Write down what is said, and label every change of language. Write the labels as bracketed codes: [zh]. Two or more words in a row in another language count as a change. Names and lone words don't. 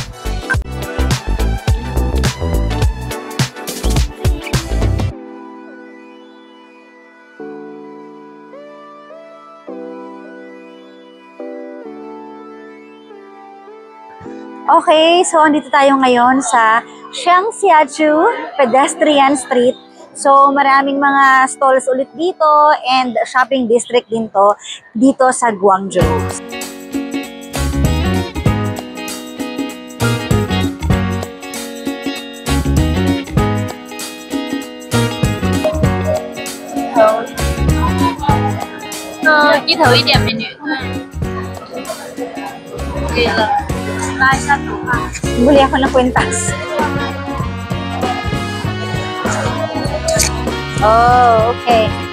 [tl] Okay, so andito tayo ngayon sa Shangxiachu Pedestrian Street. So maraming mga stalls ulit dito and [en] shopping district [tl] din to dito sa Guangzhou. [zh] 低头一点，美女。可以了，拉一下头发。 [tl] Buli ako ng kwentas. [en] Oh, okay.